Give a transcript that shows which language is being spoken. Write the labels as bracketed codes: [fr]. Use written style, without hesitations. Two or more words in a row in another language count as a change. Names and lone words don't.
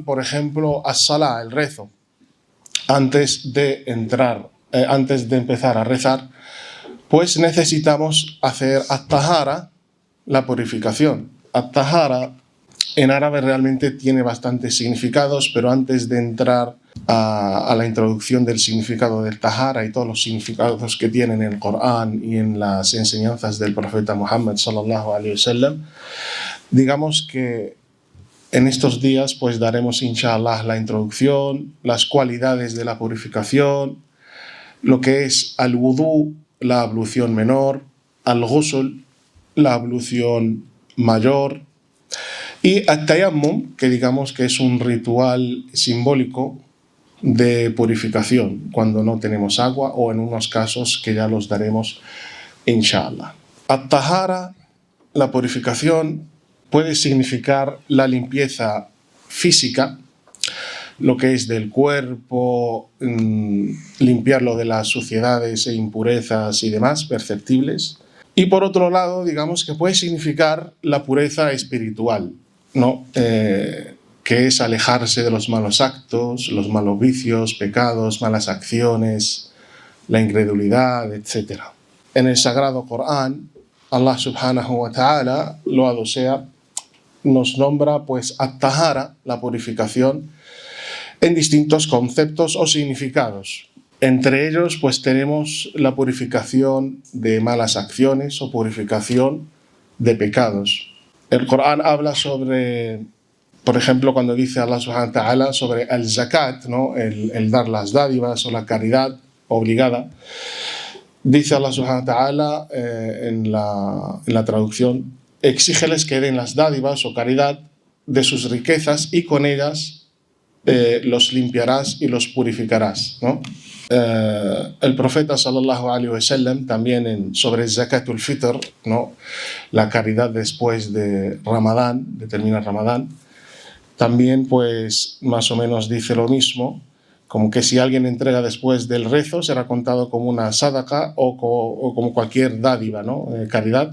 [es] Por ejemplo, as-salah, el rezo. Antes de empezar a rezar, pues necesitamos hacer at-tahara, la purificación. At-tahara en árabe realmente tiene bastantes significados, pero antes de entrar a la introducción del significado del tahara y todos los significados que tiene en el Corán y en las enseñanzas del profeta Muhammad [ar] صلى الله عليه وسلم, [es] digamos que en estos días pues daremos inshallah la introducción, las cualidades de la purificación, lo que es al-wudú, la ablución menor, al-ghusl, la ablución mayor, y at-tayammum, que digamos que es un ritual simbólico de purificación cuando no tenemos agua, o en unos casos que ya los daremos inshallah. At-tahara, la purificación, puede significar la limpieza física, lo que es del cuerpo, limpiarlo de las suciedades e impurezas y demás perceptibles. Y por otro lado, digamos que puede significar la pureza espiritual, ¿no? Que es alejarse de los malos actos, los malos vicios, pecados, malas acciones, la incredulidad, etc. En el Sagrado Corán, Allah [ar] سبحانه وتعالى, [es] loado sea, nos nombra pues at-tahara, la purificación, en distintos conceptos o significados. Entre ellos pues tenemos la purificación de malas acciones o purificación de pecados. El Corán habla sobre, por ejemplo, cuando dice Allah [ar] سبحانه وتعالى [es] sobre el zakat, ¿no?, el dar las dádivas o la caridad obligada, dice Allah [ar] سبحانه وتعالى [es] en la traducción: exígeles que den las dádivas o caridad de sus riquezas y con ellas los limpiarás y los purificarás, ¿no? El profeta [ar] صلى الله عليه وسلم [es] también sobre [ar] زكاة الفطر, [es] ¿no?, la caridad después de Ramadán, de terminar Ramadán, también pues más o menos dice lo mismo, como que si alguien entrega después del rezo será contado como una sadaqa o como cualquier dádiva, ¿no?, caridad.